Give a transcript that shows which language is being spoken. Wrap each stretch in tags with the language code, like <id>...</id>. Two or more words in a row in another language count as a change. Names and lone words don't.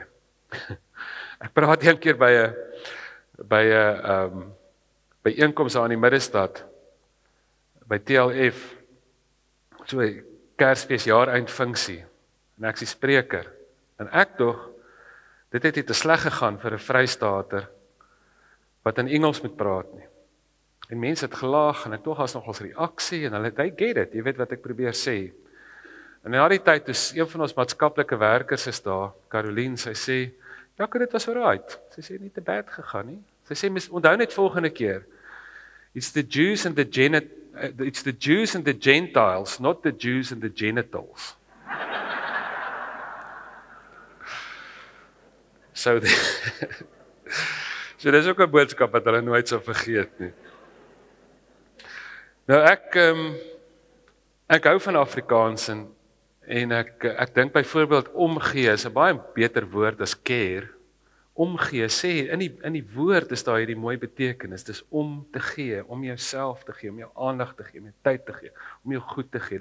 <af>Ek praat een keer by 'n byeenkoms aan die Middestad, by TLF, so 'n Kersfees jaareindfunksie, en ek is die spreker, en ek tog, dit het nie te sleg gegaan vir 'n Vrystater, wat in Engels moet praat nie. En mense het gelag, en ek tog as nogals reaksie, en hulle het,</af> <en>I get it,</en> <af>jy weet wat ek probeer sê. En na die tyd, dus een van ons maatskaplike werkers is daar, Caroline, sy sê, dit was alright. Sy sê, nie te bad gegaan nie. Sy sê, onthou net volgende keer,</af> <en>it's the Jews and the Gentiles, not the Jews and the genitals.</en> <af>So dis ook 'n boodskap wat hulle nooit sal vergeet nie. Nou ek hou van Afrikaans, en ek dink byvoorbeeld omgee is 'n baie beter woord as care. Omgee sê in die woord is daar hierdie mooi betekenis, dis om te gee, om jouself te gee, om jou aandag te gee, om jou tyd te gee, om jou goed te gee.</af>